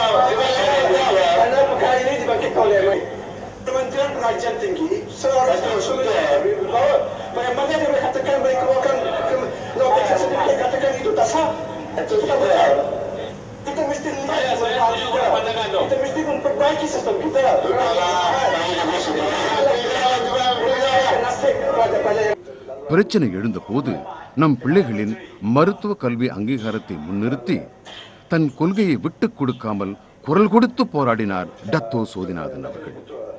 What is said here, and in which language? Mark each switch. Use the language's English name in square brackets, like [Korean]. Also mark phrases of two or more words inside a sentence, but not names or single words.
[Malay] Karena perkara ini dibangkitkan oleh Kementerian Pengajian Tinggi seharusnya bahawa bagaimana dia boleh katakan boleh keluarkan notasi sedikit katakan itu tak sah. Itu tak benar. Kita mesti lihat kita mesti memperbaiki sistem kita. [Tamil] பிரச்சனை எழுந்த போது நம் பிள்ளைகளின் மருத்துவ கல்வி அங்கீகாரத்தை முன்னிறுத்தி தன் கொள்கையை விட்டுக் கொடுக்காமல் குரல் கொடுத்து போராடினார் டத்தோ சோதிநாதன் அவர்கள்.